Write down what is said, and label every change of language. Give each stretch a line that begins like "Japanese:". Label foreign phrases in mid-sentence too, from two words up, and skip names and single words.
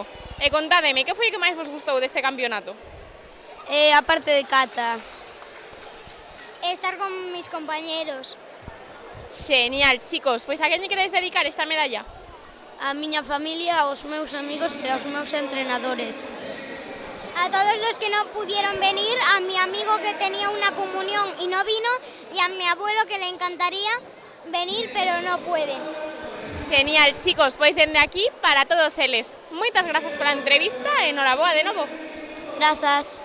Galician: E contádeme, que foi o que máis vos gustou deste campeonato? A parte de Cata.
Spanish: Estar con mis compañeros. Genial, chicos.
Galician: Pois a quen lle queredes dedicar esta medalla? A miña familia, aos meus amigos e aos meus entrenadores.
Spanish: A todos los que no pudieron venir, a mi amigo que tenía una comunión y no vino, y a mi abuelo que le encantaría venir pero no puede.
Galician: Genial, chicos, pois dende aquí para todos eles. Moitas grazas pola entrevista e noraboa de novo. Grazas.